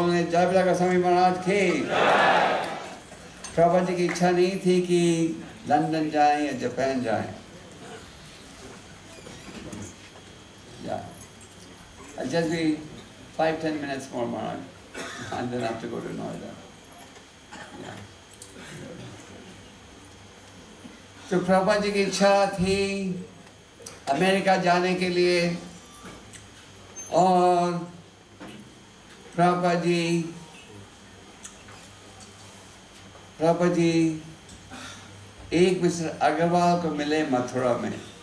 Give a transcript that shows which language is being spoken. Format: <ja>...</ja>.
<hi>जय का स्वामी महाराज की। प्रभुपाद जी की इच्छा नहीं थी कि लंदन जाएं या जापान जाएं।</hi> <en>I'll just be 5-10 minutes more, Maharaj, and then I have to go to Noida. Yeah.</en> <hi>तो प्रभुपाद जी की इच्छा थी अमेरिका जाने के लिए, और प्रभुपाद जी एक मिस्टर अग्रवाल को मिले मथुरा में।</hi>